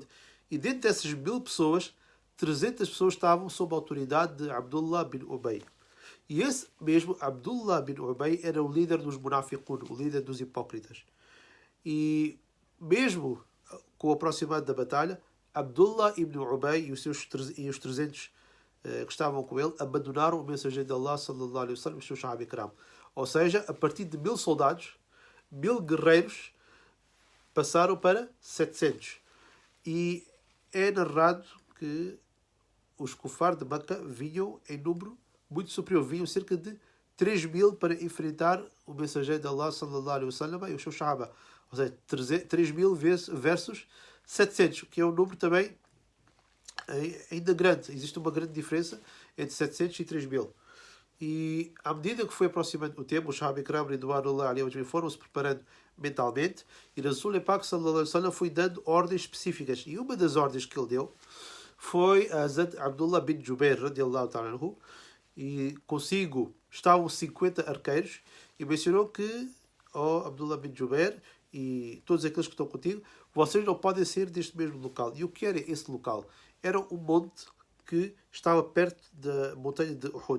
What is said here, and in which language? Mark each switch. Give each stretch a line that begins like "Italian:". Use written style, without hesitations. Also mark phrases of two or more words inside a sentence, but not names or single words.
Portuguese: E dentro dessas 1000 pessoas, 300 pessoas estavam sob a autoridade de Abdullah bin Ubay. E esse mesmo Abdullah bin Ubay era o líder dos munafiqun, o líder dos hipócritas. E mesmo com o aproximado da batalha, Abdullah ibn Ubay e os 300 que estavam com ele abandonaram o mensageiro de Allah
Arabic: sallallahu alaihi wasallam
Portuguese: e os seus
Urdu: Sahaba Ikram.
Portuguese: Ou seja, a partir de 1000 soldados, 1000 guerreiros passaram para 700. E é narrado que os kufar de Makkah vinham em número muito superior. Vinham cerca de 3.000 para enfrentar o mensageiro de Allah
Arabic: sallallahu alaihi wasallam
Portuguese: e os seus Sahaba. Ou seja, 3.000 versus 700, que é um número também ainda grande. Existe uma grande diferença entre 700 e 3000. E à medida que foi aproximando o tempo, os
Urdu: Sahaba Ikram
Portuguese: foram-se preparando mentalmente, e
Urdu: Rasul Pak
Arabic: sallallahu alaihi wasallam
Portuguese: foi dando ordens específicas. E uma das ordens que ele deu foi a Hazrat Abdullah bin Jubair
Arabic: radiallahu ta'ala anhu,
Portuguese: e consigo estavam 50 arqueiros, e mencionou que, Abdullah bin Jubair e todos aqueles que estão contigo, vocês não podem sair deste mesmo local. E o que era esse local? Era um monte que estava perto da montanha de Uhud.